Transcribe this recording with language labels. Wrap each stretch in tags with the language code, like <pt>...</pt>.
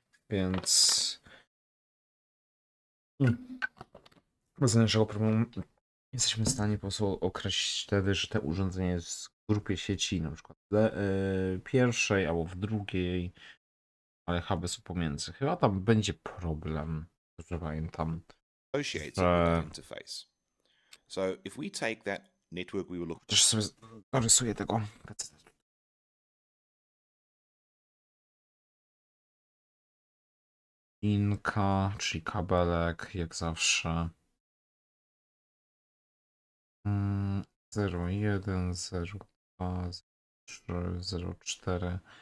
<pl>Więc bez najmniejszego problemu jesteśmy w stanie po prostu określić wtedy, że te urządzenie jest w grupie sieci, na przykład pierwszej albo w drugiej, ale huby są pomiędzy. Chyba tam będzie problem, że pamiętam.</pl> <en>Associates it with that interface. So if we take that network we were looking</en> <pl>Też sobie narysuję tego. Linka, czyli kabelek, jak zawsze. 01, 02, 03, 04.</pl>